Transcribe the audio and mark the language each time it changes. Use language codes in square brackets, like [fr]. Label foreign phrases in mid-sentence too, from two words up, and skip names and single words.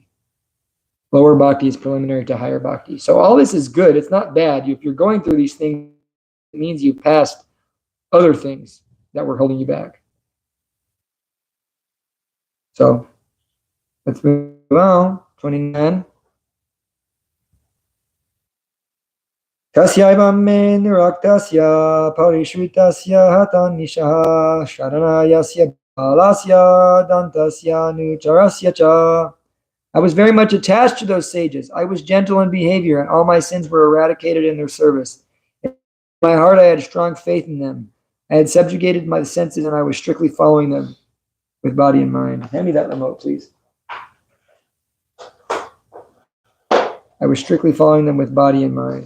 [en] Lower bhakti is preliminary to higher bhakti. So all this is good. It's not bad. If you're going through these things, it means you've passed other things that were holding you back. So let's move on. 29. [sa] Tasyaivam me niraktasya parishritasya hatan nishaha sharanayasya balasya dantasya nucharasya cha. [en] I was very much attached to those sages. I was gentle in behavior, and all my sins were eradicated in their service. In my heart I had strong faith in them. I had subjugated my senses, and I was strictly following them with body and mind. Hand me that remote, please. I was strictly following them with body and mind.